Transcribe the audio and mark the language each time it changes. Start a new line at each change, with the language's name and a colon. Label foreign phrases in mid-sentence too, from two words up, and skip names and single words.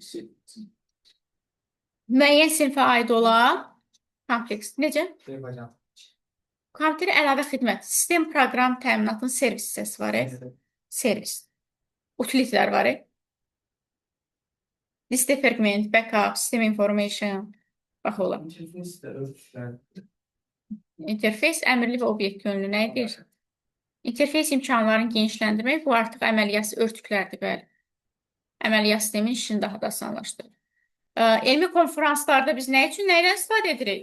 Azerbaijani: Müəyyən sinfə aid olan kompleks. Necə? Kompüter əlavə xidmət. Sistem proqram təminatının servis hissəsi var. Servis. Utilitlər var.
English: Liste fragment, backup, system information.
Azerbaijani: Bax ola. İnterfeys əmrli və obyekt yönlü nə edir? İnterfeys imkanlarını genişləndirmək, bu artıq əməliyyat örtüklərdir, bəli. Əməliyyat sistemin işini daha da asanlaşdırır. Elmi konferanslarda biz nə üçün, nəylə istifadə edirik?